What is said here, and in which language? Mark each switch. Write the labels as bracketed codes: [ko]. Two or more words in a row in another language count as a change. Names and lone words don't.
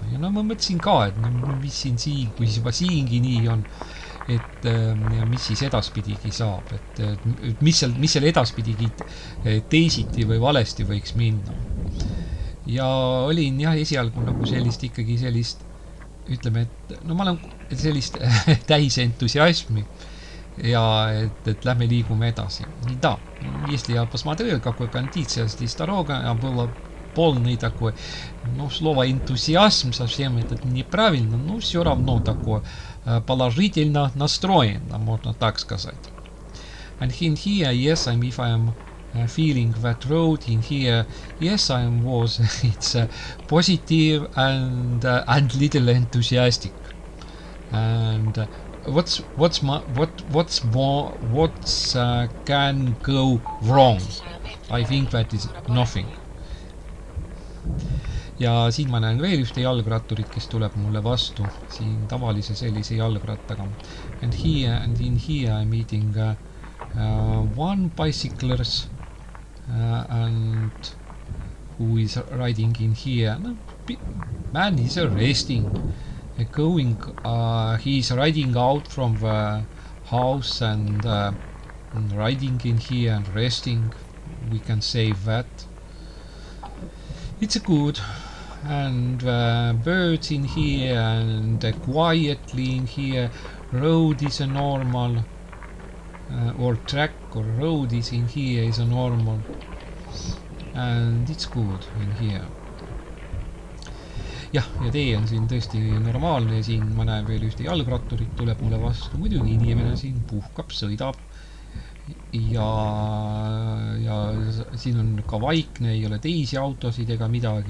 [et] Ja no ma mõtlesin ka, et no, mis siin, kui juba siingi nii on, et ja mis siis edaspidigi saab, et mis seal edaspidigi teisiti või valesti võiks minna. Ja olin jah esialgu nagu ikkagi sellist, ütleme, et no ma olen sellist täis entusiasmi ja et lähme liigume edasi. [ru] Да, если я посмотрел, какой кондиция здесь дорога, было полный такой, ну, слово энтузиазм совсем это неправильно, но все равно такое положительно настроено, можно так сказать. [en] And in here, yes, if I'm feeling that road in here, yes, it's positive and little enthusiastic. And what's can go wrong? I think that is nothing. Ja siin ma näen veel ühte jalgratturit, kes tuleb mulle vastu siin tavalise sellise jalgrattaga. And in here I'm meeting one bicyclers and who is riding in here. Man is resting, he's riding out from the house and riding in here and resting. We can say that. It's good, and birds in here and quietly in here. Road is a normal, or track or road is in here is a normal, and it's good in here. [et] Jah, ja tee on siin tõesti normaalne ja siin ma näen veel ühte jalgratturit tuleb mulle vastu. Muidugi inimene siin puhkab, sõidab ja siin on ka vaikne, ei ole teisi autosid ega midagi.